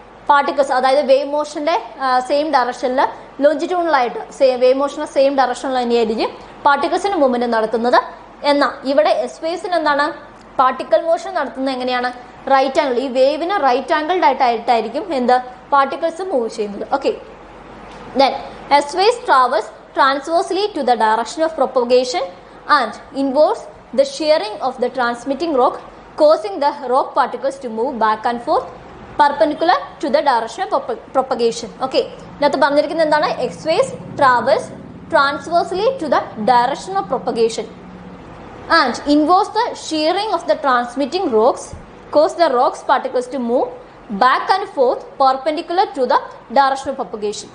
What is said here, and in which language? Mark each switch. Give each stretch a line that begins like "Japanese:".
Malayalam: Particles അതായത് wave മോഷന്റെ same ഡയറക്ഷനിൽ ലോഞ്ചിറ്റ്യൂണലായിട്ട് wave മോഷന്റെ same ഡയറക്ഷനിൽ തന്നെയായിരിക്കും പാർട്ടിക്കിൾസിന്റെ മൂവ്മെന്റ് നടത്തുന്നത്. എന്നാൽ ഇവിടെ എസ് വേവ്സിന് എന്താണ് പാർട്ടിക്കിൾ മോഷൻ നടത്തുന്നത് എങ്ങനെയാണ്? Right angle. ഈ വേവിന് റൈറ്റ് ആംഗിൾഡ് ആയിട്ടായിരിക്കും എന്ത് പാർട്ടിക്കിൾസ് മൂവ് ചെയ്യുന്നത്.
English: Okay, then S waves travels transversely to the direction of propagation and involves the shearing of the transmitting rock, causing the rock particles to move back and forth perpendicular to the direction of propagation.
Malayalam: Okay, ഇതിനകത്ത് പറഞ്ഞിരിക്കുന്നത് എന്താണ്?
English: X waves travels transversely to the direction of propagation and involves the shearing of the transmitting rocks, cause the rocks particles to move back and forth perpendicular to the direction of propagation.